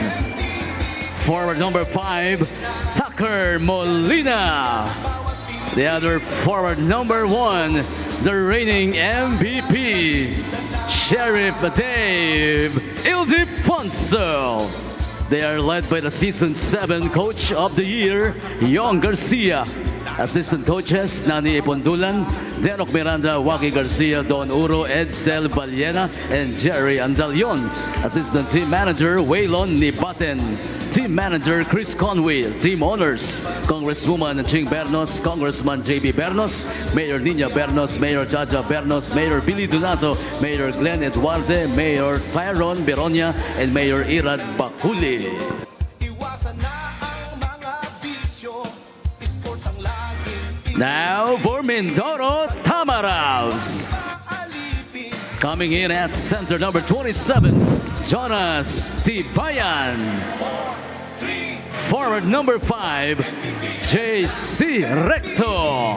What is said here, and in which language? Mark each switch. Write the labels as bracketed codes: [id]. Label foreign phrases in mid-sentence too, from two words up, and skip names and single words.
[en] Forward number 5, Tucker Molina. The other forward number 1, the reigning MVP, Sheriff Dave Ildefonso. They are led by the Season 7 Coach of the Year, Yong Garcia. Assistant coaches, Nani Ipondulan, Derok Miranda, Waki Garcia, Don Uro, Edsel Baliena, and Jerry Andalion. Assistant team manager, Waylon Nibaten. Team manager, Chris Conway. Team owners, Congresswoman Ching Bernos, Congressman JB Bernos, Mayor Nina Bernos, Mayor Jaja Bernos, Mayor Billy Donato, Mayor Glenn Eduarde, Mayor Tyrone Beronia, and Mayor Irad Bakuli. Now for Mindoro Tamaraws. Coming in at center number 27, Jonas Tibayan. Forward number 5, JC Recto.